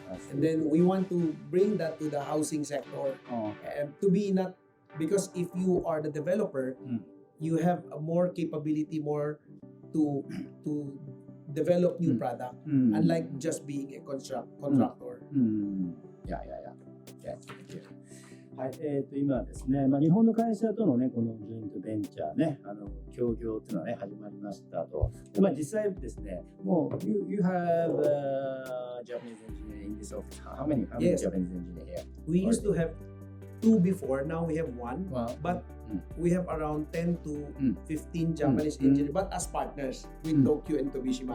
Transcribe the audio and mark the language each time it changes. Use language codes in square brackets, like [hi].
[en] And then we want to bring that to the housing sector and to be not, because if you are the developer, you have a more capability, more to develop new product, unlike just being a contractor. Yeah. Thank you. [ja] はい、今ですね、日本の会社とのね、このジョイントベンチャーね、協業っていうのはね、始まりましたと。で、実際ですね、もう、 [en] you have Japanese engineer in this office. How many Yes. Japanese engineer here? We used to have 2 before, now we have 1. Well, But we have around 10 to 15 Japanese engineers, but as partners with Tokyo and Tobishima.